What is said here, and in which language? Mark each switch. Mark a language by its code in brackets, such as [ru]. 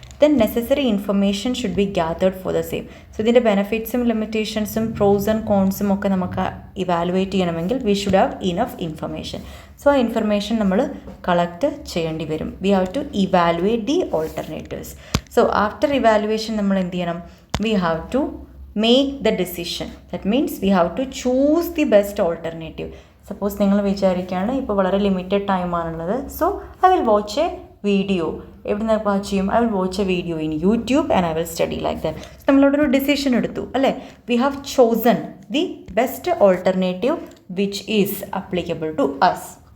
[en] Then necessary information should be gathered for the same. [ml] So ഇതിൻ്റെ ബെനഫിറ്റ്സും ലിമിറ്റേഷൻസും pros and കോൺസും ഒക്കെ നമുക്ക് evaluate ചെയ്യണമെങ്കിൽ [en] We should have enough information. [ml] So ആ information നമ്മൾ collect ചെയ്യേണ്ടി വരും. [en] We have to evaluate the alternatives. So after evaluation [ml] നമ്മൾ എന്ത് ചെയ്യണം? [en] We have to make the decision. That means we have to choose the best alternative. [ml] Suppose നിങ്ങൾ വിചാരിക്കുകയാണ് ഇപ്പോൾ വളരെ limited ടൈമാണുള്ളത്, [en] So I will watch a video. [ml] എവിടെ നിന്ന് watch ചെയ്യും? [en] I will watch a video in YouTube and I will study like that. [ml] നമ്മളോടൊരു decision എടുത്തു അല്ലേ? [en] We have chosen the best alternative which is applicable to us.